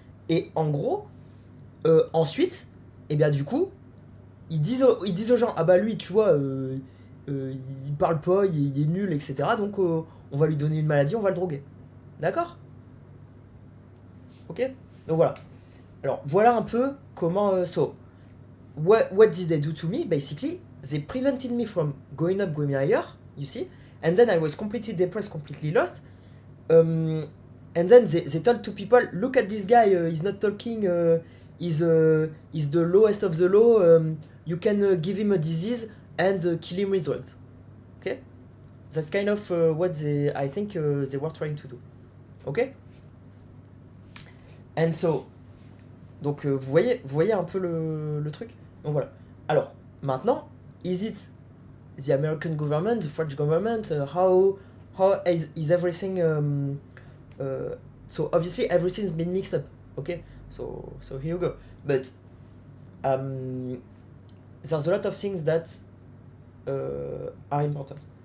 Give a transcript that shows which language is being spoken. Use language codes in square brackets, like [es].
[fr] Et en gros, ensuite, et bien du coup, ils disent aux gens, ah bah lui, tu vois, il parle pas, il est nul, etc. Donc on va lui donner une maladie, on va le droguer. D'accord. Ok. Donc voilà. Alors voilà un peu comment. [en] So, what did they do to me? Basically, they prevented me from going up, going higher. You see, and then I was completely depressed, completely lost. And then they told to people, look at this guy. He's not talking. He's the lowest of the low. You can give him a disease and kill him with drugs. Okay. That's kind of what I think they were trying to do. Ok. And so, [fr] donc vous voyez un peu le truc. Donc voilà. Alors maintenant, [en] is it the American government, the French government? How is everything? So obviously everything's been mixed up. Okay. So here you go. But there's a lot of things that are important.